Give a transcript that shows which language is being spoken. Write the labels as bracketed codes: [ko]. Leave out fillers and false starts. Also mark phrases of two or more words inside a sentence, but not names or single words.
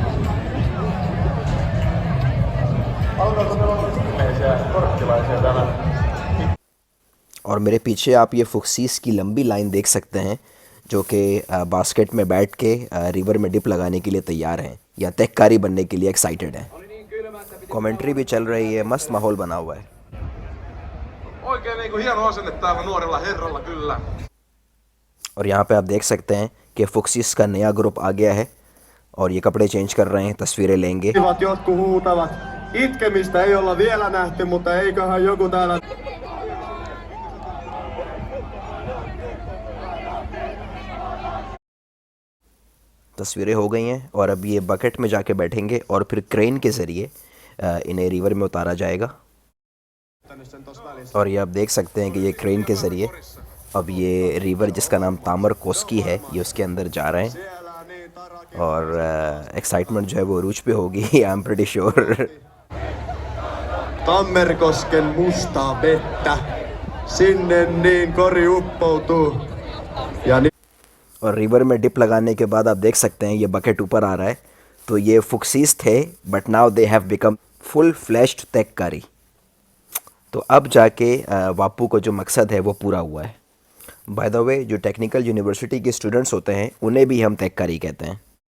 [hi] और मेरे पीछे आप ये फुक्सीस की लंबी लाइन देख सकते हैं जो कि बास्केट में बैठ के रिवर में डिप लगाने के लिए तैयार हैं या तेक्कारी बनने के लिए एक्साइटेड हैं। कमेंट्री भी चल रही है, मस्त माहौल बना हुआ है। और यहाँ पे आप देख सकते हैं कि फुक्सीस का नया ग्रुप आ गया है और ये कपड़े चेंज कर रहे हैं, तस्वीरें लेंगे। [fi] Itkemistä ei olla vielä nähty, mutta eiköhän joku täällä... [hi] तस्वीरें हो गई हैं और अब ये बकेट में जाके बैठेंगे और फिर क्रेन के ज़रिए इन्हें रिवर में उतारा जाएगा। और ये आप देख सकते हैं कि ये क्रेन के ज़रिए अब ये रिवर जिसका नाम तामर कोस्की है ये उसके अंदर जा रहे हैं और एक्साइटमेंट जो है वो अरूज पे होगी, [en] I am pretty sure. [fi] Tammerkosken mustaa vettä, sinne niin kori uppoutuu. [hi] और रिवर में डिप लगाने के बाद आप देख सकते हैं ये बकेट ऊपर आ रहा है। तो ये फुक्सीस थे [en] but now they have become full fledged [hi] तेक्कारी। तो अब जाके वापू को जो मकसद है वो पूरा हुआ है। [en] by the way, [hi] जो [en] technical university [hi] के स्टूडेंट्स होते हैं उन्हें भी हम तेक्कारी कहते हैं।